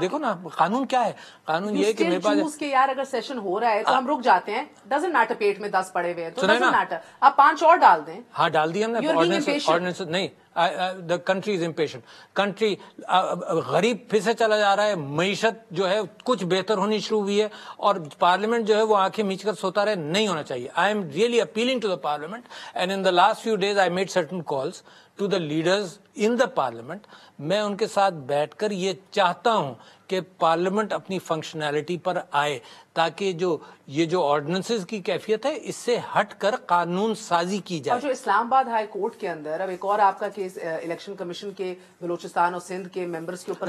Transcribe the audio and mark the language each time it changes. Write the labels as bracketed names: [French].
[Urdu] دیکھو نا قانون کیا ہے, قانون یہ کہ میرے پاس کہ یار اگر سیشن ہو رہا ہے تو ہم رک جاتے ہیں. [English] doesn't matter [Urdu] پیٹ میں 10 پڑے ہوئے ہیں تو ڈزنٹ میٹر, آپ 5 اور ڈال دیں. ہاں ڈال دیا ہم نے آرڈیننس. نہیں, [English] the country is impatient. [Urdu] country غریب پھر سے چلا جا رہا ہے, معیشت جو ہے کچھ بہتر ہونی شروع ہوئی ہے, اور پارلیمنٹ جو ہے وہ آنکھیں میچ کر سوتا رہے, نہیں ہونا چاہیے. [English] I am really appealing to the parliament, and in the last few days I made certain calls to the leaders in the parliament. [Urdu] میں ان کے ساتھ بیٹھ کر یہ چاہتا ہوں کہ پارلیمنٹ اپنی فنکشنالٹی پر آئے, تاکہ یہ جو آرڈیننسز کی کیفیت ہے اس سے ہٹ کر قانون سازی کی جائے. اور جو اسلام آباد ہائی کورٹ کے اندر اب ایک اور آپ کا کیس الیکشن کمیشن کے بلوچستان اور سندھ کے ممبرس کے اوپر,